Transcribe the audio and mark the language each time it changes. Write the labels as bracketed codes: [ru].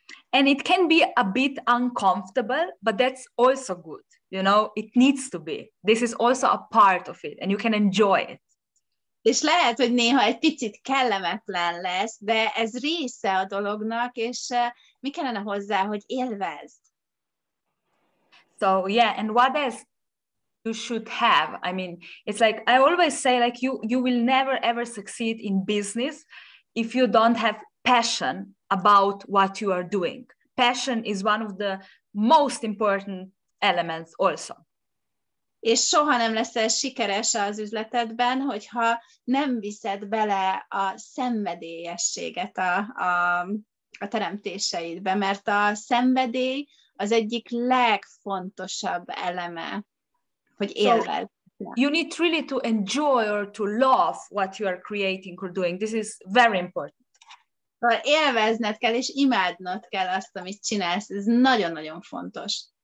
[en] And it can be a bit uncomfortable, but that's also good. It needs to be. This is also a part of it, and you can enjoy it. [hu] És lehet, hogy néha egy picit kellemetlen lesz, de ez része a dolognak, és mi kellene hozzá, hogy élvezd. [en] So yeah, and what else you should have? I mean, it's like I always say, like you will never ever succeed in business if you don't have passion about what you are doing. Passion is one of the most important elements also. [hu] És soha nem leszel sikeres az üzletedben, hogyha nem viszed bele a szenvedélyességet a teremtéseidbe, mert a szenvedély az egyik legfontosabb eleme, hogy élvezd. [en] You need really to enjoy or to love what you are creating or doing. This is very important. [hu] Élvezned kell, és imádnod kell azt, amit csinálsz. Ez nagyon-nagyon fontos.